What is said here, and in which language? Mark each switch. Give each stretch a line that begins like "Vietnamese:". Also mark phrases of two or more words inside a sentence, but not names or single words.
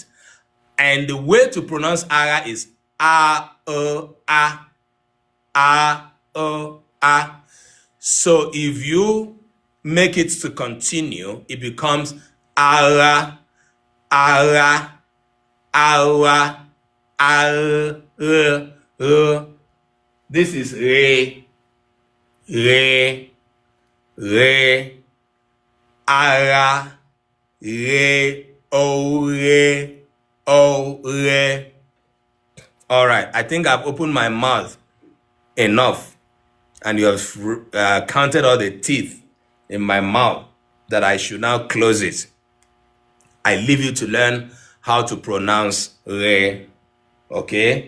English: And the way to pronounce ara is a, a, a, a. So if you make it to continue, it becomes ara, ara, ara, ara. This is re, re, re, ara, re, o, re, o, re. All right, I think I've opened my mouth enough, and you have counted all the teeth in my mouth that I should now close it. I leave you to learn how to pronounce re. Okay?